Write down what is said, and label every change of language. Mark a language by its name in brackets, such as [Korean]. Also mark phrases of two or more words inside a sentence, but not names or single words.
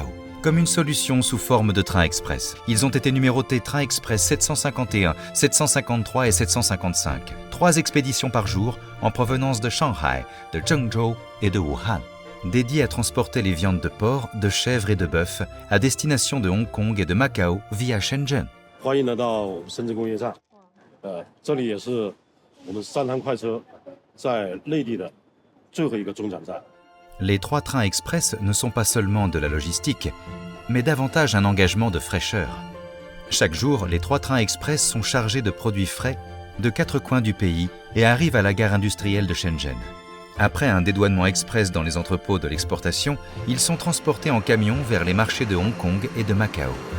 [French] Comme une solution sous forme de train express, ils ont été numérotés Train Express 751, 753 et 755. 3 expéditions par jour en provenance de Shanghai, de Zhengzhou et de Wuhan. Dédié à transporter les viandes de porc, de chèvre et de bœuf à destination de Hong Kong et de Macao via Shenzhen. [Chinese] 欢迎来到深圳工业站，这里也是我们3趟快车在内地的最后一个中转站。 [French] Les 3 trains express ne sont pas seulement de la logistique, mais davantage un engagement de fraîcheur. Chaque jour, les 3 trains express sont chargés de produits frais de 4 coins du pays et arrivent à la gare industrielle de Shenzhen. Après un dédouanement express dans les entrepôts de l'exportation, ils sont transportés en camion vers les marchés de Hong Kong et de Macao.